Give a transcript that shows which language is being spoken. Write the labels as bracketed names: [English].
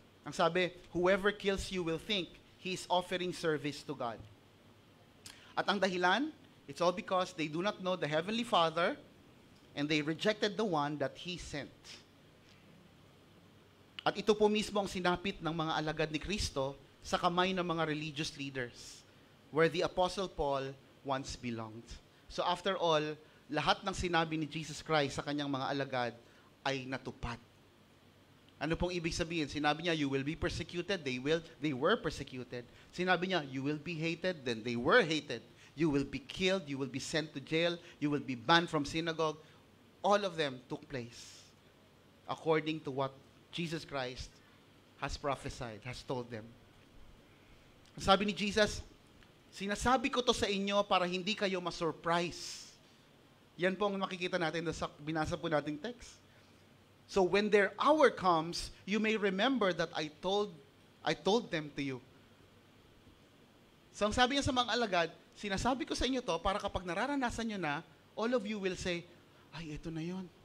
[Filipino] Ang sabi, [English] whoever kills you will think he is offering service to God. [Filipino] At ang dahilan, [English] it's all because they do not know the Heavenly Father and they rejected the one that He sent. [Filipino] At ito po mismo ang sinapit ng mga alagad ni Kristo sa kamay ng mga religious leaders, [English] where the Apostle Paul once belonged. [Filipino] So after all, lahat ng sinabi ni Jesus Christ sa kanyang mga alagad ay natupad. Ano pong ibig sabihin? Sinabi niya, [English] you will be persecuted, they were persecuted. [Filipino] Sinabi niya, [English] you will be hated, then they were hated. You will be killed, you will be sent to jail, you will be banned from synagogue. All of them took place according to what Jesus Christ has prophesied, has told them. [Filipino] Sabi ni Jesus, sinasabi ko to sa inyo para hindi kayo ma-surprise. Yan po ang makikita natin sa binasa po nating [English] text. So when their hour comes, you may remember that I told them to you. [Filipino] So ang sabi niya sa mga alagad, sinasabi ko sa inyo to para kapag nararanasan nyo na, [English] all of you will say, [Filipino] ay, ito na yun.